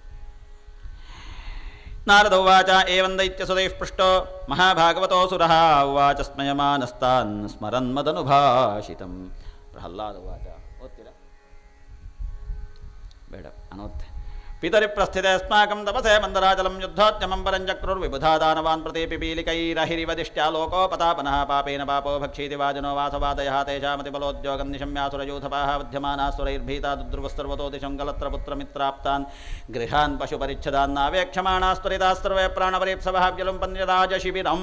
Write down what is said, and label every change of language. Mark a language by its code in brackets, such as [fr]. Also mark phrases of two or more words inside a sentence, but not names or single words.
[sa] ನಾರದ ಉವಾಚ ಏವಂ ದೈತ್ಯಸುರೈಃ ಪೃಷ್ಟೋ ಮಹಾಭಾಗವತೋऽಸುರಃ ಉವಾಚ ಸ್ಮಯಮಾನಸ್ತಾನ್ ಸ್ಮರನ್ಮದನುಭಾಷಿತಂ. ಪ್ರಹ್ಲಾದ ಉವಾಚ. [kn] ಓದ್ತೀರಾ? ಬೇಡ, ಅನೋತ್ತೆ. [sa] ಪಿತರಿಪ್ರಸ್ಥಿತೆ ಅಸ್ಮಾಕಂ ತಪಸೆ ಮಂದರಾಚಲಂ ಯುದ್ಧೋದ್ಯಮಂ ಪರಂಚಕ್ರುರ್ವಿಬುಧಾ ದಾನವಾನ್ ಪ್ರತಿ ಪಿಪೀಲಿಕೈರಹಿರಿವದಿಷ್ಟ್ಯಾ ಲೋಕೋಪತಾಪನಃ ಪಾಪೇನ ಪಾಪೋ ಭಕ್ಷೀತಿ ವಾಜನೋ ವಾಸವಾದಯಃ ತೇಷಾಮತಿಬಲೋದ್ಯೋಗಂ ನಿಶಮ್ಯಾಸುರಯೂಥಪಾಃ ವಧ್ಯಮಾನಾಸುರೈರ್ಭೀತಾ ದುರ್ವಸ್ತರ್ವತೋ ದಿಶಂ ಕಲತ್ರ ಪುತ್ರಮಿತ್ರಾಪ್ತಾನ್ ಗೃಹಾನ್ ಪಶುಪರಿಚ್ಛದಾನ್ನಾವೇಕ್ಷಮಾಣಾಸ್ತುರಿತಾಃ ಸರ್ವೇ ಪ್ರಾಣಪರೀಪ್ಸವಃ ವ್ಯಲುಂಪನ್ಯರಾಜಶಿಬಿರಂ.